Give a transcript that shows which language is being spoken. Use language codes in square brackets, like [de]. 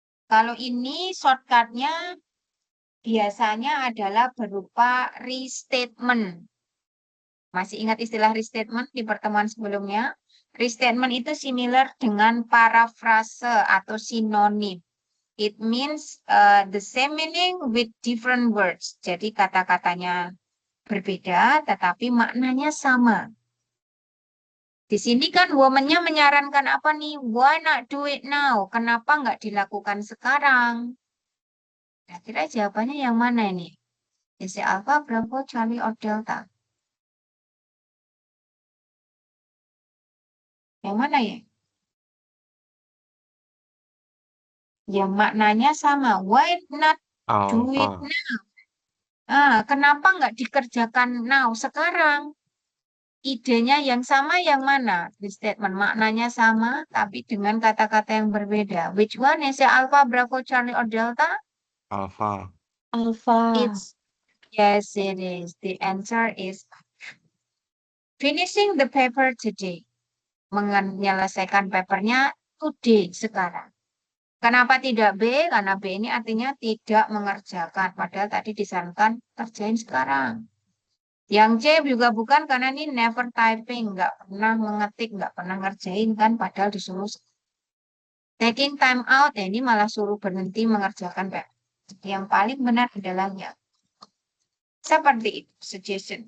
[id] Kalau ini shortcutnya biasanya adalah berupa restatement. Masih ingat istilah restatement di pertemuan sebelumnya? Restatement itu similar dengan parafrase atau sinonim. [en] It means the same meaning with different words. [id] Jadi kata-katanya berbeda tetapi maknanya sama. Di sini kan woman-nya menyarankan apa nih? [en] Why not do it now? [id] Kenapa nggak dilakukan sekarang? Kira-kira jawabannya yang mana ini? [en] DC Alpha, Bravo, Charlie, or Delta? [id] Yang mana ya? Yang maknanya sama. [en] Why not do it Alpha. [id] now? Kenapa nggak dikerjakan now? Sekarang. Idenya yang sama yang mana? Di statement maknanya sama, tapi dengan kata-kata yang berbeda. [en] Which one? DC Alpha, Bravo, Charlie, or Delta? Alpha. Alpha. Yes, it is. The answer is finishing the paper today. [id] menyelesaikan papernya today, sekarang. Kenapa tidak B? Karena B ini artinya tidak mengerjakan. Padahal tadi disarankan kerjain sekarang. Yang C juga bukan karena ini never typing. Nggak pernah mengetik, nggak pernah ngerjain kan. Padahal disuruh taking time out. Ini malah suruh berhenti mengerjakan paper. Yang paling benar adalah yang seperti itu, suggestion.